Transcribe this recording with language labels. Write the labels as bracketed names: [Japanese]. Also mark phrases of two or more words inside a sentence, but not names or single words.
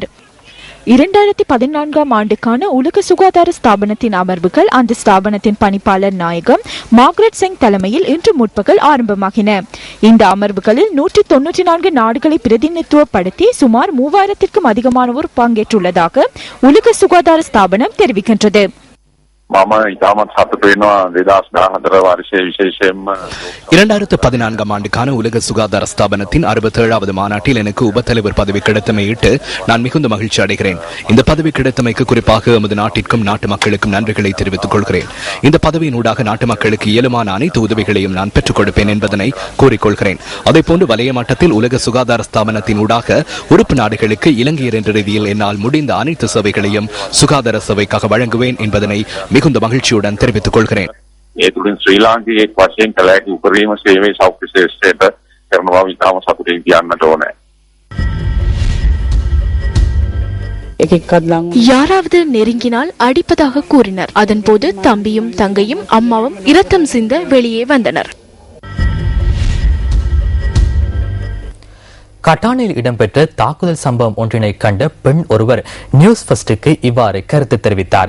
[Tamil] 2014ஆம் ஆண்டுக்கான உலக சுகாதார ஸ்தாபனத்தின் அமர்வுகள் அந்த ஸ்தாபனத்தின் பணிப்பாளர் நாயகம் மார்கரெட் செங் தலைமையில் இன்று முற்பகல் ஆரம்பமாகின. இந்த அமர்வுகளில் 194 நாடுகளை பிரதிநிதித்துவப்படுத்தி சுமார் 3000க்கும் அதிகமானோர் பங்கேற்றுள்ளதாக உலக சுகாதார ஸ்தாபனம் தெரிவிக்கின்றது. [Sinhala] මම ඉතාමත් සතුටු වෙනවා 2014 වර්ෂයේ විශේෂයෙන්ම [Tamil] 2014ஆம் ஆண்டுக்கான உலக சுகாதார ஸ்தாபனத்தின் 67வது மாநாட்டில் எனக்கு உபத்தலைவர் பதவி கிடைத்தமையிட்டு நான் மிகுந்த மகிழ்ச்சி அடைகிறேன். இந்த பதவி கிடைத்தமைக்கு குறிப்பாக எமது நாட்டிற்கும் நாட்டு மக்களுக்கும் நன்றிகளை தெரிவித்துக் கொள்கிறேன். இந்த பதவியினூடாக நாட்டு மக்களுக்கு இயலுமான அனைத்து உதவிகளையும் நான் பெற்றுக் கொடுப்பேன் என்பதனை கூறிக்கொள்கிறேன். அதேபோன்று வலய மட்டத்தில் உலக சுகாதார ஸ்தாபனத்தின் ஊடாக உறுப்பு நாடுகளுக்கு இலங்கையர் என்ற ரீதியில் என்னால் முடிந்த அனைத்து சேவைகளையும் சுகாதார சேவைக்காக வழங்குவேன் என்பதனை மிகுந்த மகிழ்ச்சியுடன் தெரிவித்துக் கொள்கிறேன். [Sinhala] ඒ තුලින් ශ්‍රී ලාංකිකයෙක් වශයෙන් කළ හැකි උපරිම සේවයේ සෞඛ්‍ය ශ්‍රේෂ්ඨයට කරන බව ඉතාම සතුටින් කියන්නට ඕනේ. [Tamil] யாராவது நெருங்கினால் அடிப்பதாக கூறினர். அதன்போது தம்பியும் தங்கையும் அம்மாவும் இரத்தம் சிந்த வெளியே வந்தனர். கட்டானில் இடம்பெற்ற தாக்குதல் சம்பவம் ஒன்றினை கண்ட பெண் ஒருவர் நியூஸ் ஃபர்ஸ்டுக்கு இவ்வாறு கருத்து தெரிவித்தார்.